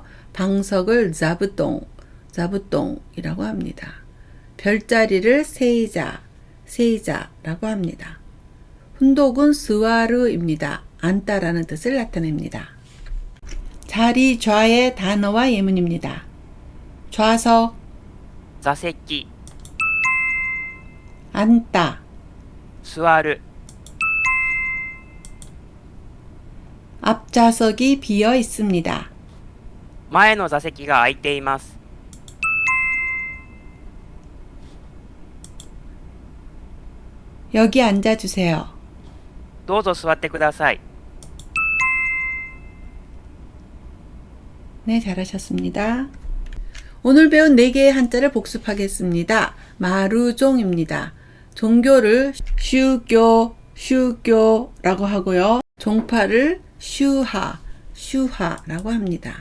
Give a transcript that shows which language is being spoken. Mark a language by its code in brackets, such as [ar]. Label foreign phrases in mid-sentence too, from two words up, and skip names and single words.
[ko] 방석을 자부똥이라고 합니다. 별자리를 세이자라고 합니다. 훈독은 스와르입니다. 앉다라는 뜻을 나타냅니다. 자리좌의 단어와 예문입니다. 좌석, [ja] 座席、 [ko] 앉다, [ja] 座る、 [ko] 앞좌석이 비어 있습니다. [ja] 前の座席が空いています。 [ko] 여기 앉아주세요. [ja] どうぞ座ってください。 [ko] 네, 잘하셨습니다. 오늘 배운 4개의 한자를 복습하겠습니다. 마루종입니다. 종교를 슈교라고 하고요. 종파를 슈하라고 합니다.